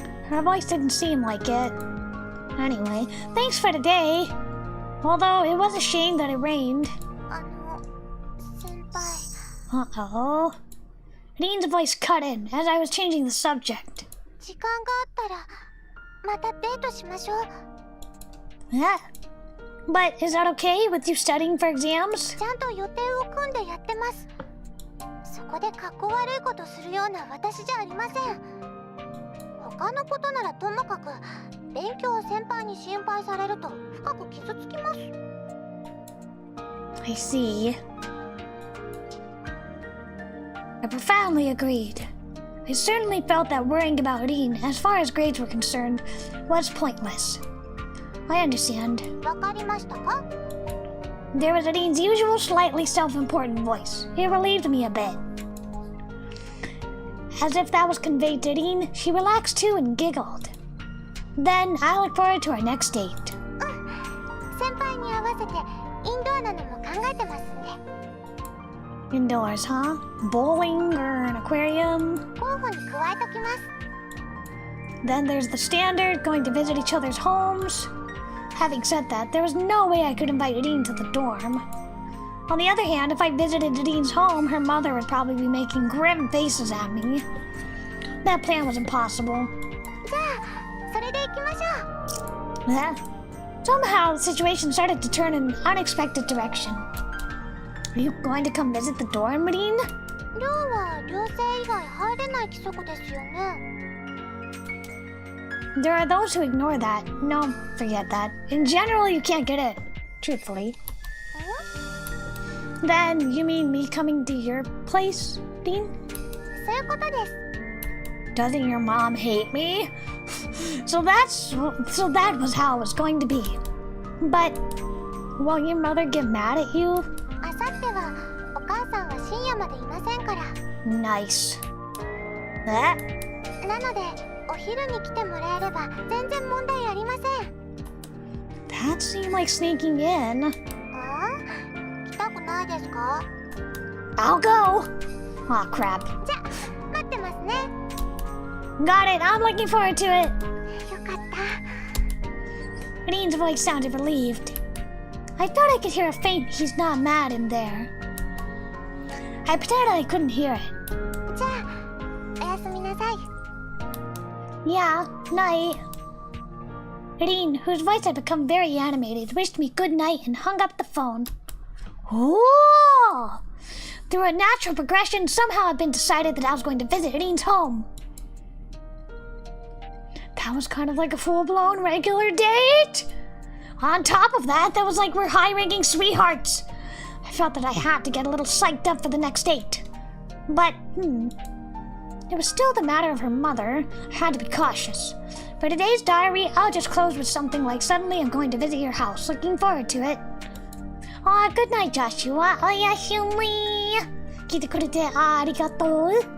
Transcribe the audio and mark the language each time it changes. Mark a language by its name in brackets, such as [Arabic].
[English] Her voice didn't seem like it. Anyway, thanks for today. Although it was a shame that it rained. [Japanese] 先輩。 [English] Uh-oh. Rin's voice cut in as I was changing the subject. [Japanese] 時間があったらまたデートしましょう。 [English] Yeah. But is that okay with you studying for exams? [Japanese] ちゃんと予定を組んでやってます。そこでかっこ悪いことするような私じゃありません。他のことならともかく勉強を先輩に心配されると深く傷つきます。 [English] I see. I profoundly agreed. I certainly felt that worrying about Rin, as far as grades were concerned, was pointless. I understand. [Japanese] わかりましたか? [English] There was Rin's usual slightly self-important voice. It relieved me a bit. As if that was conveyed to Rin, she relaxed too and giggled. Then I look forward to our next date. [Japanese] 先輩に合わせてインドアなのも考えてますんで。 [English] Indoors, huh? Bowling or an aquarium? [Japanese] 候補に加えときます。 [English] Then there's the standard, going to visit each other's homes. Having said that, there was no way I could invite Rin to the dorm. On the other hand, if I visited Rin's home, her mother would probably be making grim faces at me. That plan was impossible. [Japanese] じゃあそれで行きましょう。 [English] Somehow, the situation started to turn in an unexpected direction. Are you going to come visit the dorm, Rin? [Japanese] 寮は寮生以外入れない規則ですよね。 [English] There are those who ignore that. No, forget that. In general, you can't get in. Truthfully. Then, you mean me coming to your place, Rin? [Japanese] そういうことです。 [English] Doesn't your mom hate me? So that was how it was going to be. But won't your mother get mad at you? [Japanese] あさってはお母さんは深夜までいませんから。 [English] Nice. [Japanese] なのでお昼に来てもらえれば全然問題ありません。 [English] That seemed like sneaking in. [Japanese] 来たくないですか? [English] I'll go. Aw, crap. [Japanese] じゃ、待ってますね。 [English] Got it. I'm looking forward to it. [Japanese] よかった。 [English] Rin's voice sounded relieved. I thought I could hear a faint "he's not mad" in there. I pretended I couldn't hear it. [Japanese] じゃあ、おやすみなさい。 [English] Yeah, night. Rin, whose voice had become very animated, wished me good night and hung up the phone. Oh! Through a natural progression, somehow it had been decided that I was going to visit Rin's home. That was kind of like a full-blown regular date. On top of that, that was like we're high-ranking sweethearts. I felt that I had to get a little psyched up for the next date. But, it was still the matter of her mother. I had to be cautious. For today's diary, I'll just close with something like, suddenly I'm going to visit your house. Looking forward to it. Aw, good night, Joshua. [Japanese] Oyasumi. 聞いてくれてありがとう。